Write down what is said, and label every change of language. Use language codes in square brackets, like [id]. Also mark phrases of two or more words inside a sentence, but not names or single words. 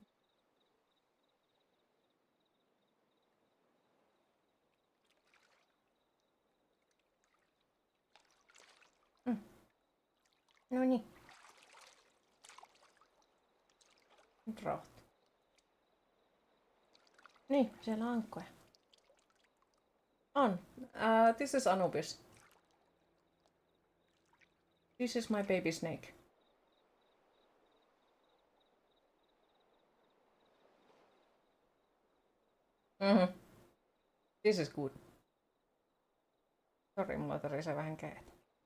[fi] No niin. Nyt rauhoittu. Niin, siellä on ankkoja. On. [en] This is Anubis. This is my baby snake. This is good. [fi] Sori, mulla torisee vähän kädet.